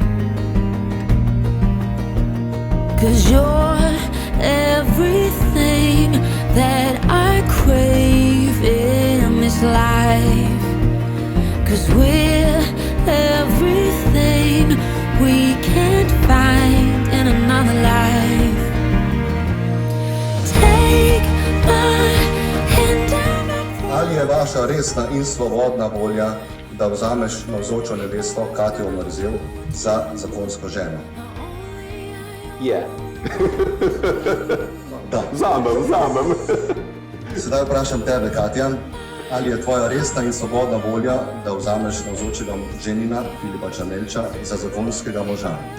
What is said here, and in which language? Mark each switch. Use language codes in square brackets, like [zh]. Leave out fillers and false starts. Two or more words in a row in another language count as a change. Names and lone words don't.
[en] 'Cause you're everything that I crave in this life. 'Cause we're everything we can't find in another life. Take my hand and [sl] Ali je vaša resna in svobodna volja, da vzameš navzočo nevesto Katjo 𝑁𝑗𝑒𝑚 za zakonsko ženo? Je. Da. Vzamem. Sedaj vprašam tebe, Katja, ali je tvoja resna in svobodna volja, da vzameš navzočega ženina Filipa 𝑁𝑗𝑒𝑚 za zakonskega moža?